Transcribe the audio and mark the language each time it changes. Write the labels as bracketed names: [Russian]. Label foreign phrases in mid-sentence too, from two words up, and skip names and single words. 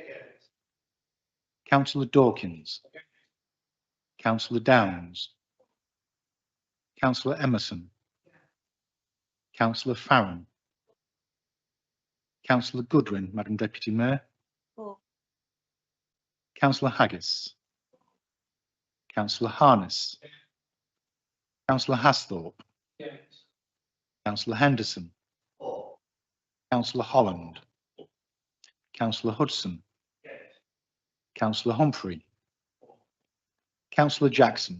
[English] Councillor Dawkins. Yes. Councillor Downs. Councillor Emerson. Councillor Farron. Councillor Goodwin, Madam Deputy Mayor. For. Councillor Haggis. Councillor Harness. Councillor Hasthorpe. Councillor Henderson. Councillor Holland. Councillor Hudson. Councillor Humphrey. Councillor Jackson.